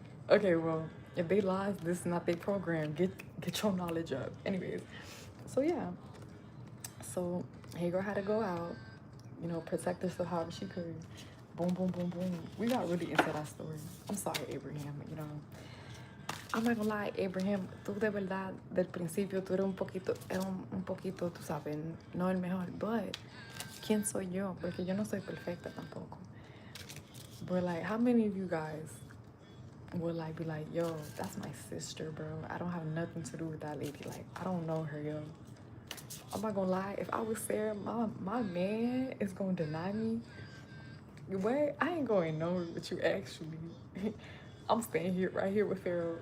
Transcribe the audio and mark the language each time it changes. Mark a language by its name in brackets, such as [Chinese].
[English] Okay, well, if they lies, this is not their program. Get your knowledge up. Anyways. So yeah. So Hagar had to go out, you know, protect herself however she could. Boom, boom, boom, boom. We got really into that story. I'm sorry, Abraham, you know. I'm not gonna lie, [Spanish] Abraham, tú de verdad, del principio, tú eres un poquito, tú sabes, no el mejor, but ¿quién soy yo? Porque yo no soy perfecta tampoco. [English] But like, how many of you guys would like be like, yo, that's my sister, bro. I don't have nothing to do with that lady. Like, I don't know her, yo. I'm not gonna lie, if I was Sarah, my man is gonna deny me. What? I ain't going nowhere with you, actually. I'm staying here, right here with Pharaoh.